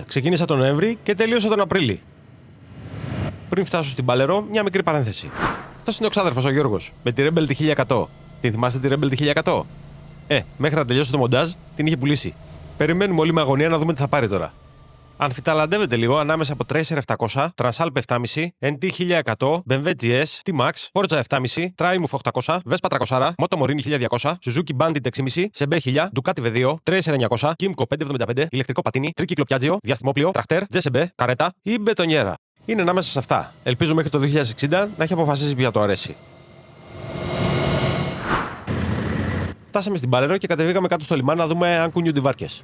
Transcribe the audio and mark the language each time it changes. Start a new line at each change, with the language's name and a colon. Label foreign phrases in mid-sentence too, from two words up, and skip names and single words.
Greek: Ξεκίνησα τον Νοέμβρη και τελείωσα τον Απρίλη. Πριν φτάσω στην Παλαιρό, μια μικρή παρένθεση. Αυτό είναι ο ξάδερφος ο Γιώργος, με τη Rebel τη 1100. Την θυμάστε τη Rebel τη 1100? Μέχρι να τελειώσει το μοντάζ, την είχε πουλήσει. Περιμένουμε όλοι με αγωνία να δούμε τι θα πάρει τώρα. Αμφιταλαντεύεται λίγο ανάμεσα από Tracer 700, Transalp 7,5, NT 1100, BMW GS, T-Max, Forza 7,5, Triumph 800, Vespa 300, Moto Morini 1200, Suzuki Bandit 6,5, Sebe 1000, Ducati V2, Tracer 900, Kymco 575, ηλεκτρικό πατίνι, τρίκυκλο Piaggio, διαστημόπλιο, τραχτέρ, Jessebe, καρέτα ή μπετονιέρα. Είναι ανάμεσα σε αυτά. Ελπίζω μέχρι το 2060 να έχει αποφασίσει ποια το αρέσει. Φτάσαμε στην Παλαιρό και κατεβήκαμε κάτω στο λιμάνι να δούμε αν κουνιούνται οι βάρκες.